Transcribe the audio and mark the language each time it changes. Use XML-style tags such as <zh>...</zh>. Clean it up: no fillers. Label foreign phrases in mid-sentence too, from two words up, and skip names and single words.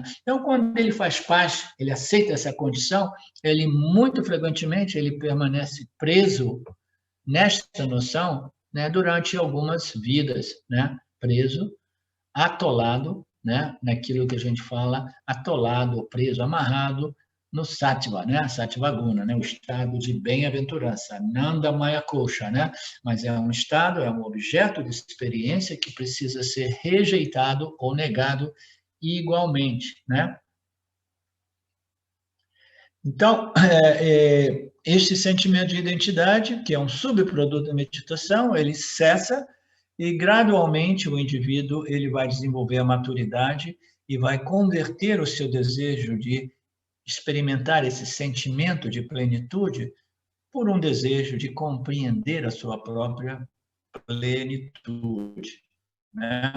<pt>Então, quando ele faz paz, ele aceita essa condição, ele muito frequentemente ele permanece preso nesta noção, né, durante algumas vidas, né, preso, atolado, né, naquilo que a gente fala, atolado, preso, amarrado no sattva, né,</pt> <sa>सत्त्व गुण,</sa> <pt>né, o estado de bem-aventurança,</pt> <sa>नन्द मय कोश,</sa> <pt>né, mas é um estado, é um objeto de experiência que precisa ser rejeitado ou negado igualmente, né? Então, este sentimento de identidade, que é um subproduto da meditação, ele cessa e gradualmente o indivíduo ele vai desenvolver a maturidade e vai converter o seu desejo de experimentar esse sentimento de plenitude por um desejo de compreender a sua própria plenitude, né?</pt>